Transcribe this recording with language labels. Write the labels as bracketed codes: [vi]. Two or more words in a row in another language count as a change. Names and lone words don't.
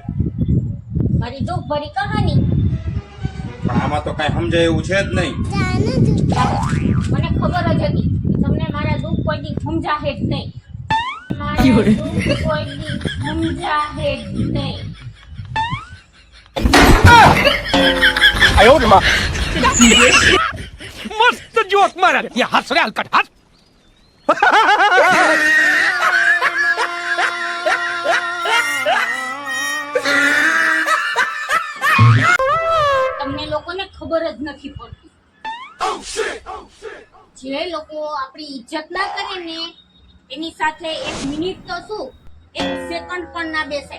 [gu] મારી દુઃખ ભરી કહાની. પણ આમાં તો કઈ સમજાય એવું છે જ નહીં. મને ખબર જ હતી કે તમને મારા દુઃખ કોઈ દી સમજાશે જ નહીં. મારા દુઃખ કોઈ દી સમજાશે જ નહીં. [hi] मस्त जोक मारा ये हंस रहे हलकट हंस [gu] તમને લોકોને ખબર જ નથી પડતી. જે લોકો આપણી ઇજ્જત ના કરે ને એની સાથે 1 મિનિટ તો શું 1 સેકન્ડ પણ ના બેસે.